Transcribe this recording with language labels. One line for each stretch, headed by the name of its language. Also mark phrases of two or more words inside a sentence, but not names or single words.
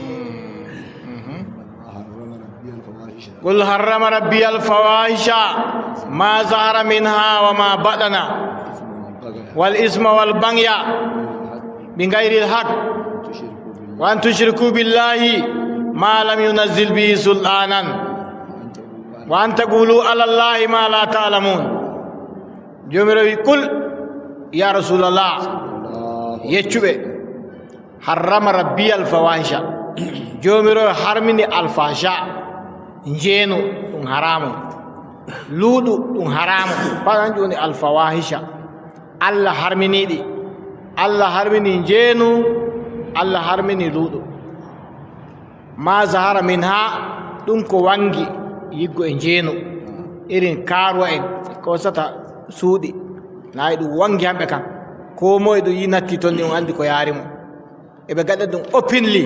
Arabic: قل حرم ربي الفواحش ما ظهر منها وما بطن والإثم والبغي بغير الحق وأن تشركوا بالله ما لم ينزل به سلطانا وأن تقولوا على الله ما لا تعلمون. جميل. قل يا رسول الله يتشبه حرم ربي الفواحش، جميل حرمني الفحشاء،
Fula: njeno ɗum haramu, luuɗu ɗum haramu, paɗan joni alfawahisha. Allah harminiɗi, Allah harmini njenu, Allah harmini luuɗu.
Arabic: ما ظهر منها,
Fula: ɗum ko wangi yiggo e njenu, irin karuwa en kosata suuɗi, nayi ɗum wangi hamɓe kan, ko moye ɗum yi natti ton ɗi on andi ko yaari mo, eɓe gaɗa ɗum openly.